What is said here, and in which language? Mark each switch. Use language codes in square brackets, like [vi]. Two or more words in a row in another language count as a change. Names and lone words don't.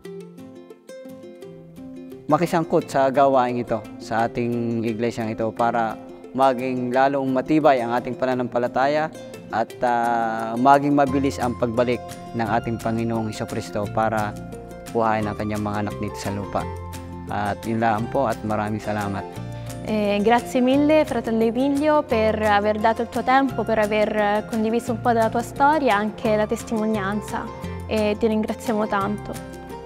[tl] Makisangkot sa gawain ito, sa ating iglesyang ito, para maging lalong matibay ang ating pananampalataya at maging mabilis ang pagbalik ng ating Panginoong Jesucristo para buhayin ang kanyang mga anak dito sa lupa. At yun lang po, at maraming salamat. [it] Grazie mille fratello Emilio per aver dato il tuo tempo, per aver condiviso un po' della tua storia, anche la testimonianza, e ti ringraziamo tanto.